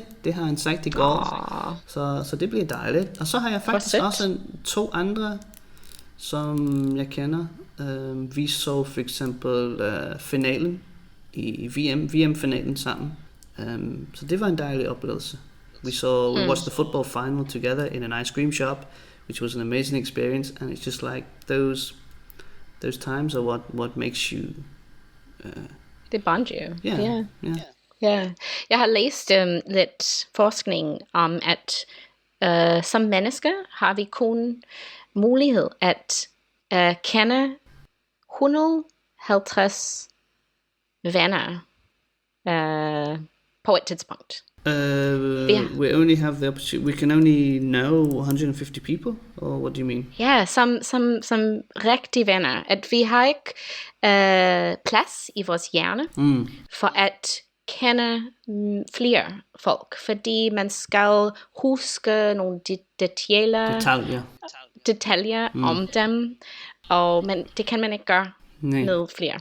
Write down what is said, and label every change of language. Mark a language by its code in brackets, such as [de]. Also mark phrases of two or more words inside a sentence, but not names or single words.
[da] Det har han sagt i går. Så det bliver dejligt. Og så har jeg faktisk også 2 andre, som jeg kender. Vi så for eksempel finalen i VM-finalen sammen. Så det var en dejlig oplevelse. [en] We watched the football final together in an ice cream shop, which was an amazing experience. And it's just like those times are what makes you. [da] Det [en] bond you. Yeah. [da] Jeg har læst lidt forskning om, at som mennesker har vi kun mulighed at kende 150 venner på et tidspunkt. [en] We only have the opportunity. We can only know 150 people, or what do you mean? [da] Ja, som rigtige venner. At vi har ikke plads i vores hjerne for at kende flere folk, fordi man skal huske nogle detaljer om dem, men det kan man ikke gøre med flere.